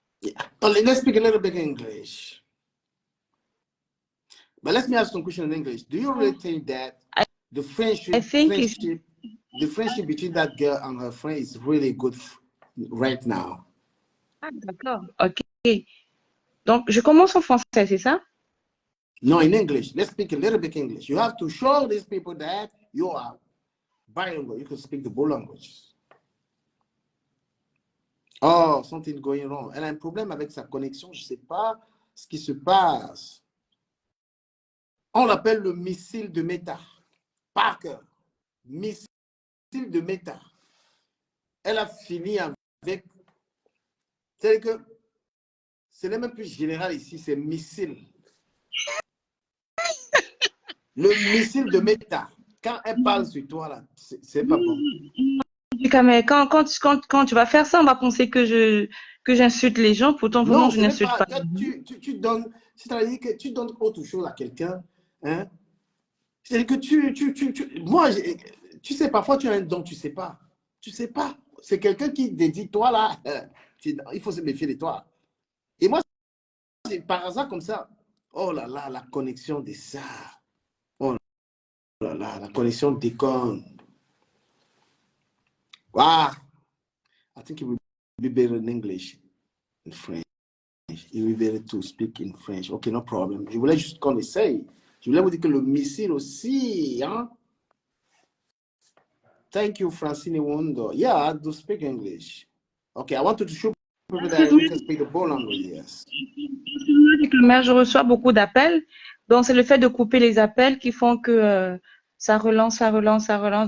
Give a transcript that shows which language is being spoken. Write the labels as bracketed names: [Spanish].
[English] Yeah. Let's speak a little bit English. But let me ask some question in English. Do you really think that the friendship between that girl and her friend is really good right now? [French] Ah, d'accord. OK. Donc, je commence en français, c'est ça? [English] No, in English. Let's speak a little bit English. You have to show these people that you are bilingual. You can speak the both languages. Oh, something going wrong. [French] Elle a un problème avec sa connexion. Je ne sais pas ce qui se passe. On l'appelle le missile de Meta. Parker. Missile de Meta. Elle a fini avec... C'est-à-dire que ce n'est même plus général ici, c'est missile. Le missile de Meta. Quand elle parle sur toi, là, c'est pas bon. Mais quand tu vas faire ça, on va penser que j'insulte les gens. Pourtant, vraiment, Non, je n'insulte pas. tu donnes, c'est-à-dire que tu donnes autre chose à quelqu'un. Hein? C'est-à-dire que moi, Tu sais, parfois, tu as un don, tu ne sais pas. Tu ne sais pas. C'est quelqu'un qui te dit, toi, là, il faut se méfier de toi. Et moi, c'est par hasard comme ça. Oh là là, la connexion de ça. Oh là là, la connexion déconne. Wow. [English] I think it will be better in English, in French. It will be better to speak in French. OK, no problem. [French] Je voulais juste qu'on essaye. Je voulais vous dire que le missile aussi, hein. [English] Thank you, Francine Wondo. Yeah, I do speak English. Okay, I wanted to show people that we can speak the both languages. Yes. [French] Mais je reçois beaucoup d'appels. Donc, c'est le fait de couper les appels qui font que ça relance, ça relance, ça relance.